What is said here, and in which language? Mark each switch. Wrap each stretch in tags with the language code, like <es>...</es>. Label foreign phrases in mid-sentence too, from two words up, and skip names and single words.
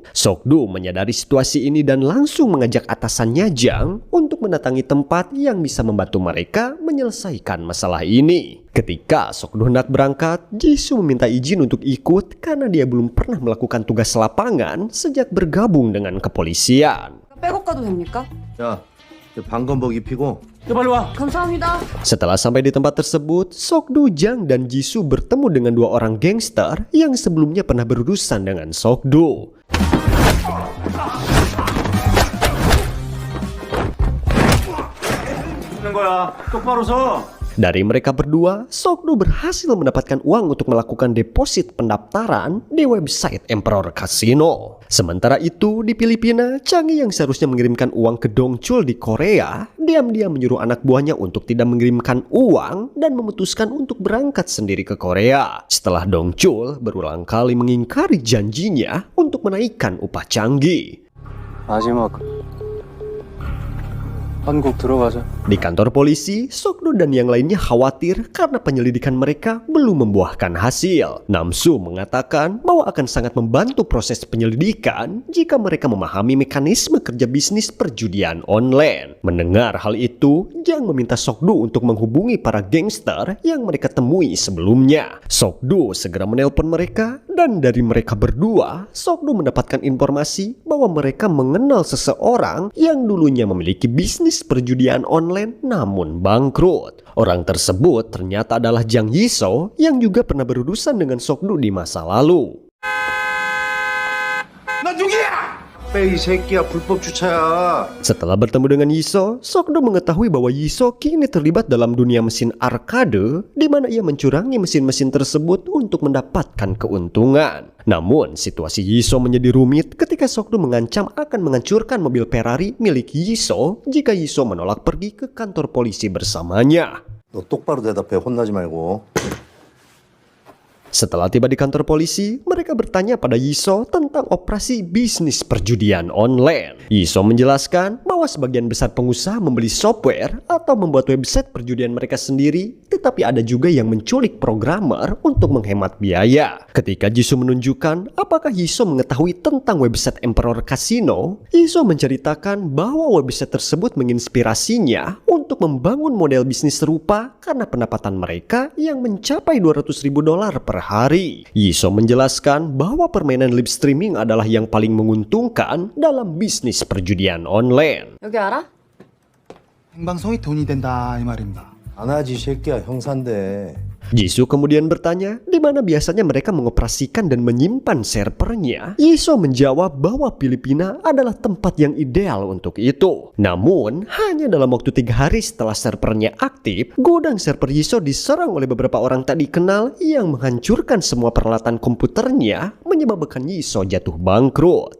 <id>Sok-do menyadari situasi ini dan langsung mengajak atasannya Jang untuk mendatangi tempat yang bisa membantu mereka menyelesaikan masalah ini. Ketika Sok-do hendak berangkat, Jisoo meminta izin untuk ikut karena dia belum pernah melakukan tugas lapangan sejak bergabung dengan kepolisian.</id> <ko>백업 가도 됩니까? 야, 방검복 입히고 감사합니다.</ko> <id>Setelah sampai di tempat tersebut, Sok-do, Jang, dan Jisoo bertemu dengan dua orang gangster yang sebelumnya pernah berurusan dengan Sok-do. Dari mereka berdua, Sok-do berhasil mendapatkan uang untuk melakukan deposit pendaftaran di website Emperor Casino. Sementara itu, di Filipina, Changi yang seharusnya mengirimkan uang ke Dongchul di Korea, diam-diam menyuruh anak buahnya untuk tidak mengirimkan uang dan memutuskan untuk berangkat sendiri ke Korea. Setelah Dongchul berulang kali mengingkari janjinya untuk menaikkan upah Changi.</id> <ko>마지막 한국 들어가자.</ko> <id>Di kantor polisi, Sok-do dan yang lainnya khawatir karena penyelidikan mereka belum membuahkan hasil. Namsu mengatakan bahwa akan sangat membantu proses penyelidikan jika mereka memahami mekanisme kerja bisnis perjudian online. Mendengar hal itu, Jang meminta Sok-do untuk menghubungi para gangster yang mereka temui sebelumnya. Sok-do segera menelpon mereka dan dari mereka berdua, Sok-do mendapatkan informasi bahwa mereka mengenal seseorang yang dulunya memiliki bisnis perjudian online namun bangkrut. Orang tersebut ternyata adalah Jang Yiso yang juga pernah berurusan dengan Sok-do di masa lalu.</id> <ko>빼이 새끼야, 불법 주차야.</ko> <id>Setelah bertemu dengan Yiso, Sok-do mengetahui bahwa Yiso kini terlibat dalam dunia mesin arkade di mana ia mencurangi mesin-mesin tersebut untuk mendapatkan keuntungan. Namun, situasi Yiso menjadi rumit ketika Sok-do mengancam akan menghancurkan mobil Ferrari milik Yiso jika Yiso menolak pergi ke kantor polisi bersamanya.</id> <ko>너 똑바로 대답해, 혼나지 말고.</ko> <id>Setelah tiba di kantor polisi, mereka bertanya pada Yiso tentang operasi bisnis perjudian online. Yiso menjelaskan bahwa sebagian besar pengusaha membeli software atau membuat website perjudian mereka sendiri, tetapi ada juga yang menculik programmer untuk menghemat biaya. Ketika Jisoo menunjukkan apakah Yiso mengetahui tentang website Emperor Casino, Yiso menceritakan bahwa website tersebut menginspirasinya untuk membangun model bisnis serupa karena pendapatan mereka yang mencapai $200.000 per hari. Yiso menjelaskan bahwa permainan</id> <en>live streaming</en> <id>adalah yang paling menguntungkan dalam bisnis perjudian online.</id> <ko>여기 알아? 행방송이 돈이 된다 이 말입니다. 안 하지, 새끼야, 형사인데.</ko> <id>Jisoo kemudian bertanya di mana biasanya mereka mengoperasikan dan menyimpan servernya. Yiso menjawab bahwa Filipina adalah tempat yang ideal untuk itu. Namun, hanya dalam waktu 3 hari setelah servernya aktif, gudang server Yiso diserang oleh beberapa orang tak dikenal yang menghancurkan semua peralatan komputernya, menyebabkan Yiso jatuh bangkrut.</id>